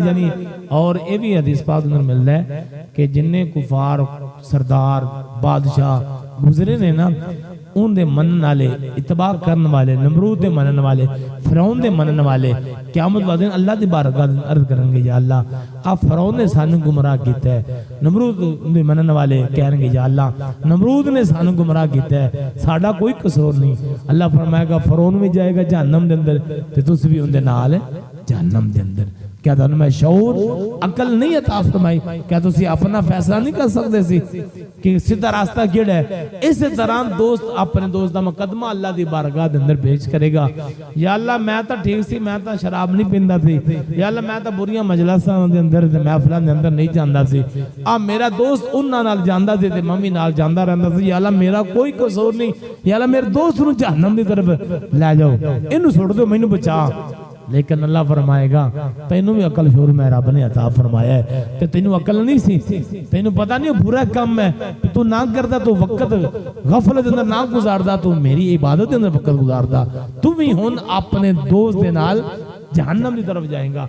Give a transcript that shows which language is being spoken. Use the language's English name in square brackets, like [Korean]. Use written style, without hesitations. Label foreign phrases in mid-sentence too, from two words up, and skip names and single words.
[Urdu] یعنی اور یہ بھی [Punjabi] حدیث پاک اندر ملتا ہے کہ جننے کفار سردار بادشاہ گزرے نے نا ان دے منن والے, اتباع کرنے والے, نمرود دے منن والے, فرعون دے منن والے قیامت والے دن اللہ دی بارگاہ عرض کریں گے یا اللہ آپ فرعون نے سانو گمراہ کیتا ہے. نمرود دے منن والے کہیں گے یا اللہ نمرود نے سانو گمراہ کیتا ہے, ساڈا کوئی قصور نہیں. اللہ فرمائے گا فرعون بھی جائے گا جہنم دے اندر تے تسی بھی ان دے نال جہنم دے اندر. [Urdu] کیا تھا میں شعور عقل نہیں عطا فرمائی, [Punjabi] کیا تسی اپنا فیصلہ نہیں کر سکتے سی کہ سیدھا راستہ کیڑا ہے؟ اس طرح دوست اپنے دوست دا مقدمہ اللہ دی بارگاہ دے اندر پیش کرے گا, یا اللہ میں تا ٹھیک سی, میں تا شراب نہیں پیندا سی, یا اللہ میں تا بریاں مجلساں دے اندر تے محفلاں دے اندر نہیں جاندا سی, میرا دوست انہاں نال جاندا سی تے ممی نال جاندا رہندا سی, یا اللہ میرا کوئی قصور نہیں, یا اللہ میرے دوست نو جہنم دی طرف لے جاؤ, اینو چھوڑ دو مینوں بچا. لیکن اللہ فرمائے گا تینوں بھی عقل شعور میں رب نے عطا فرمایا ہے, کہ تینوں عقل نہیں سی, تینوں پتہ نہیں برا کام ہے, تو نہ کردا تو وقت غفلت اندر نہ گزاردا, تو میری عبادت اندر وقت گزاردا, تو بھی ہن اپنے دوست دے نال جہنم دی طرف جائیں گا.